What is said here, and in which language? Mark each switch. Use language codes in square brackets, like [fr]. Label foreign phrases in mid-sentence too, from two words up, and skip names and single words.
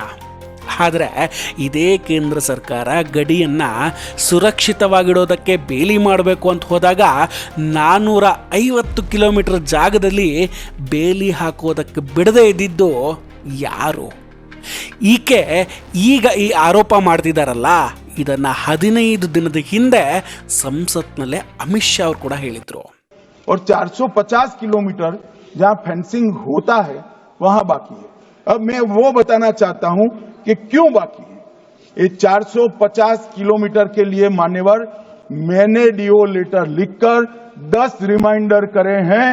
[kn] ಆದರೆ ಇದೇ ಕೇಂದ್ರ ಸರ್ಕಾರ ಗಡಿಯನ್ನು ಸುರಕ್ಷಿತವಾಗಿಡೋದಕ್ಕೆ ಬೇಲಿ ಮಾಡಬೇಕು ಅಂತ ಹೋದಾಗ 450 ಕಿಲೋಮೀಟರ್ ಜಾಗದಲ್ಲಿ ಬೇಲಿ ಹಾಕೋದಕ್ಕೆ ಬಿಡದೇ ಇದ್ದಿದ್ದು ಯಾರು? ಈಕೆ ಈಗ ಈ ಆರೋಪ ಮಾಡ್ತಿದ್ದಾರಲ್ಲ, ಇದನ್ನು 15 ದಿನದ ಹಿಂದೆ ಸಂಸತ್ನಲ್ಲೇ ಅಮಿತ್ ಶಾ ಅವರು ಕೂಡ ಹೇಳಿದ್ರು. [hi] और 450 किलोमीटर जहां फेंसिंग होता है वहां बाकी है. अब मैं वो बताना चाहता हूं कि क्यों बाकी है. ये 450 किलोमीटर के लिए मान्यवर मैंने [en] DO letter [hi] लिखकर 10 रिमाइंडर करे हैं.